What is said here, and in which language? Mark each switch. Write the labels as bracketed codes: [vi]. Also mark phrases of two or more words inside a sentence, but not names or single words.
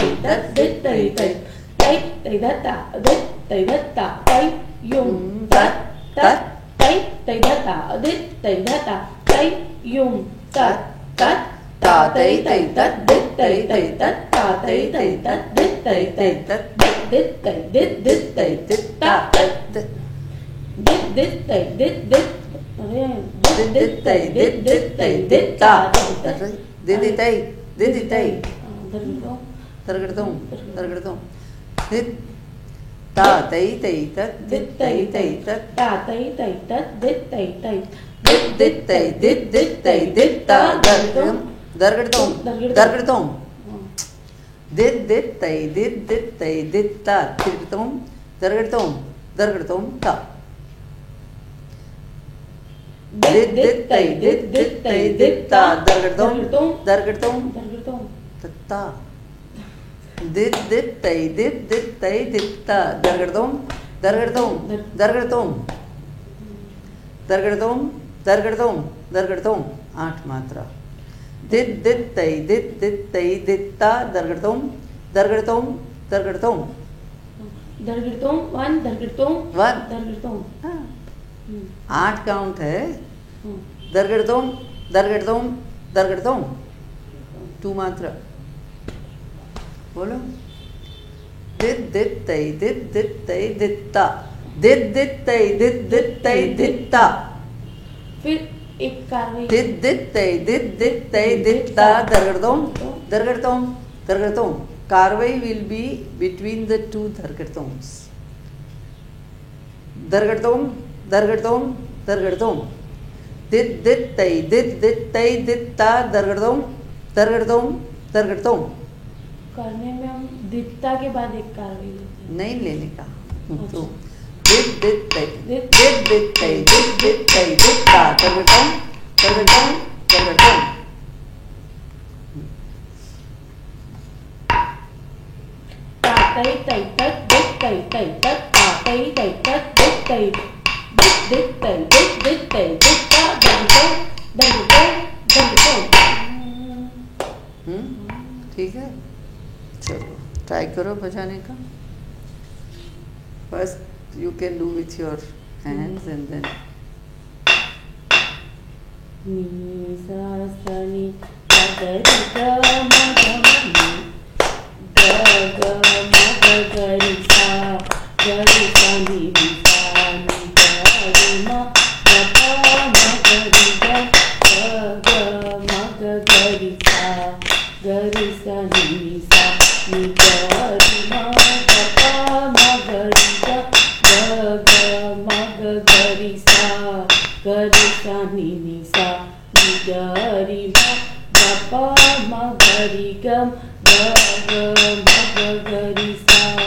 [hi] तत दिद तै तै तै तै तत ता दिद तै तत ता तै युम तत तत तै तै तत ता दिद तै तत ता तै युम तत तत ता तै तै तत दिद तै तै तत ता तै तै तत दिद तै तै तत दिद तै दिद दिद तै दिद ता तै दिद दिद तै दिद दिद. अरे दिद तै दिद दिद तै दिद ता Didi tai, didi tai. दरगड़ों Dargadum. Did ta tai tai tat दिद तै तै tat. ता तै तै तत दिद तै तै Did tai did tai did ta dargadum. Dargadum. Dargadum. Did tai did tai did ta dargadum. Dargadum. Dargadum ta. Did tai did tai did ta dargadum. Dargadum. दरगड़ों Ta. Did tai did tai did ta dargadum. Dargadum. Dargadum. Dargadum. Dargadum. Dargadum. 8 मात्रा. Did tai did tai did ta dargadum. Dargadum. Dargadum. दरगड़ों 1 दरगड़ों 1. दरगड़ों. 8 काउंट है. दरगड़दोम दरगड़दोम दरगड़दोम. 2 मात्रा. बोलो. Did tai did tai did ta. Did tai did tai did ta. फिर एक कार्रवाई. Did tai did tai did ta dargadom. Dargadom. Dargadom. [en] Karvai will be between the 2 dargadoms. Dargadom. Dargadom. Dargadom. Did tai did ta dargadom. Dargadom. Dargadom. [hi] करने में हम दित्ता के बाद एक कार्रवाई लेते हैं. नहीं लेने का. तो did tai did tai did ta dargadom. Dargadom. Dargadom. ता तै तै तत दिद तै तै तत ता तै तै तत दिद तै दिद तै दिद तै दिद ता दरगड़ों दरगड़ों दरगड़ों. ठीक है, चलो ट्राई करो बजाने का. [en] First you can do with your hands and then नी सा सा नी गा गा रि गा मा गा मा नी गा गा मा गा गा रि सा नी रि सा नी गा रि मा गा पा मा गा रि गा गा मा गा गा रि सा नी रि सा नी गा रि मा गा पा मा गा रि गा गा मा गा गा रि सा नी रि सा नी गा रि मा गा पा मा गा रि गा गा मा गा गा रि सा